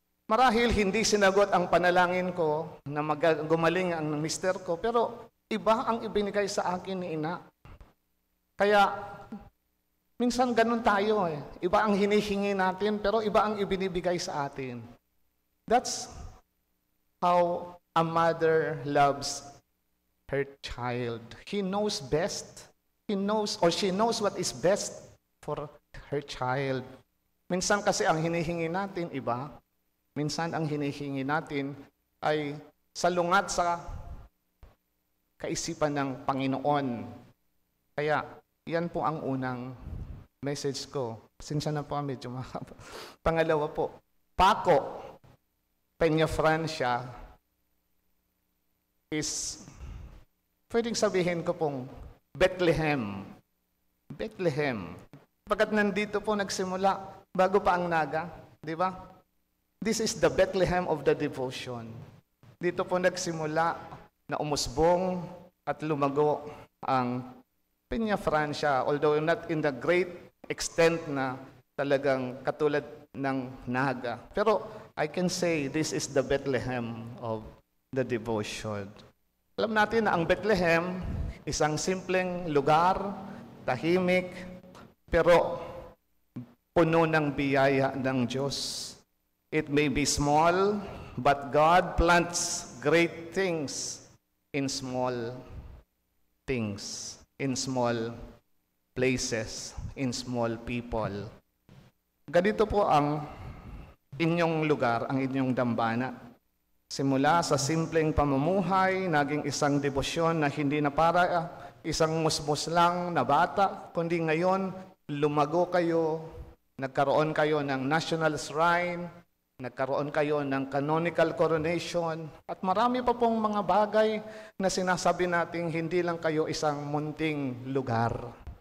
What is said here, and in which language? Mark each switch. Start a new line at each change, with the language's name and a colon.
Filipino: Marahil hindi sinagot ang panalangin ko na gumaling ang mister ko, pero iba ang ibinigay sa akin ni ina. Kaya, minsan ganun tayo eh. Iba ang hinihingi natin, pero iba ang ibinibigay sa atin.
English: That's how a mother loves her child. He knows best. He knows or she knows what is best for her child.
Filipino: Minsan kasi ang hinihingi natin iba. Minsan ang hinihingi natin ay salungat sa kaisipan ng Panginoon. Kaya, yan po ang unang message ko. Pasensya na po, medyo mahaba. Pangalawa po, Paco Peña Francia is, pwedeng sabihin ko pong Bethlehem. Bethlehem. Pagkat nandito po nagsimula, bago pa ang Naga, di ba?
English: This is the Bethlehem of the devotion.
Filipino: Dito po nagsimula na umusbong at lumago ang Peña Francia,
English: although not in the great extent
Filipino: na talagang katulad ng Naga.
English: Pero I can say this is the Bethlehem of the devotion.
Filipino: Alam natin na ang Bethlehem, isang simpleng lugar, tahimik, pero puno ng biyaya ng Diyos.
English: It may be small, but God plants great things in small things, in small places, in small people.
Filipino: Ganito po ang inyong lugar, ang inyong dambana. Simula sa simpleng pamumuhay, naging isang debosyon na hindi na para isang musmos lang na bata, kundi ngayon lumago kayo, nagkaroon kayo ng national shrine, nagkaroon kayo ng canonical coronation, at marami pa pong mga bagay na sinasabi nating hindi lang kayo isang munting lugar.